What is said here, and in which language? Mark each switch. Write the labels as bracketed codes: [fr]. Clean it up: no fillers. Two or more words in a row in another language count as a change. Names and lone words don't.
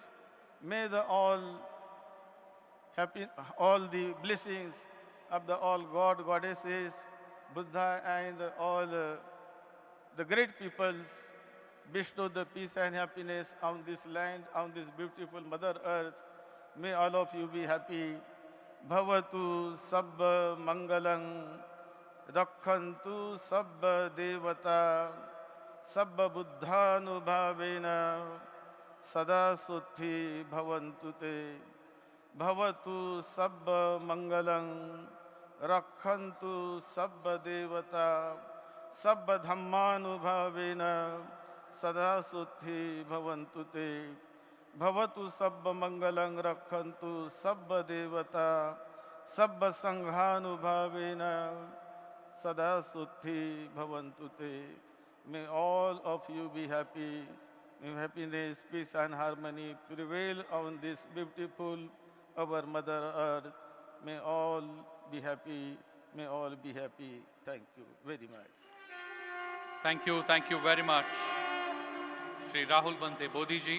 [en] May the all the blessings of the all God, goddesses, Buddha, and all the great peoples bestow the peace and happiness on this land, on this beautiful Mother Earth. May all of you be happy. [pi] Bhavatu sabba mangalang, rakkhantu sabba devata, sabba buddhanubhavena, sada suddhi bhavantu te. Bhavatu sabba mangalang, rakkhantu sabba devata, sabba dhammanubhavena, sada suddhi bhavantu te. Bhavatu sabba mangalang, rakkhantu sabba devata, sabba sanghanubhavena, sada suddhi bhavantu te. [en] May all of you be happy. May happiness, peace and harmony prevail on this beautiful, our Mother Earth. May all be happy. May all be happy. Thank you very much. Thank you very much, Sri Rahul Bante Bodhiji.